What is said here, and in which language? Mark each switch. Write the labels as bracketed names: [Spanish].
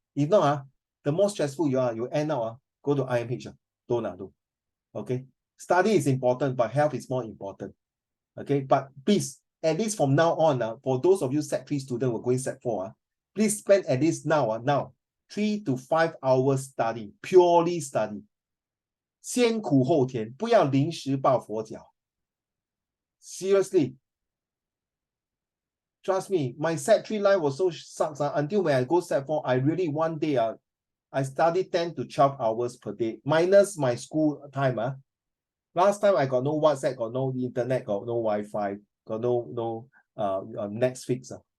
[English] If not, the more stressful you are, you end up go to IMH. Don't. Okay? Study is important, but health is more important. Okay? But please, at least from now on, for those of you Sec3 students who are going Sec4, please spend at least now 3 to 5 hours study, purely study. [Chinese] 先苦后甜，不要临时抱佛脚。 [English] Seriously. Trust me, my Sec3 life was so sucks until when I go Sec4, I really one day I studied 10 to 12 hours per day, minus my school time. Last time I got no WhatsApp, got no internet, got no Wi-Fi, got no Netflix.